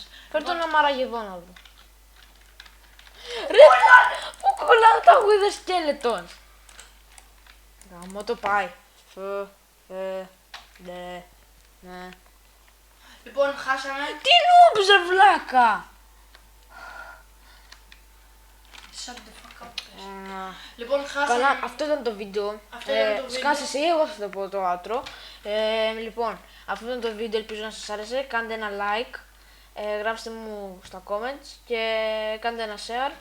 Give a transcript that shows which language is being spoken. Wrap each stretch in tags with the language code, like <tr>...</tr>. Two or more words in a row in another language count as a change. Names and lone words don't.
<el>Φέρ' τον αμαραγεδόνα εδώ. Ρε, πού κολλάνε τα Wither Skeletons. Γαμώ το πάει. Ναι. Λοιπόν, χάσαμε. Τι νούμπς ρε βλάκα.</el> <en>Shut the fuck up.</en> <el>Λοιπόν, χάσαμε. Καλά, αυτό ήταν το βίντεο. Αυτό ήταν το βίντεο. Σκάσε εσύ, εγώ θα το πω το outro. Λοιπόν, αυτό ήταν το βίντεο, ελπίζω να σας άρεσε. Κάντε ένα like. γράψτε μου στα comments και κάντε ένα share</el>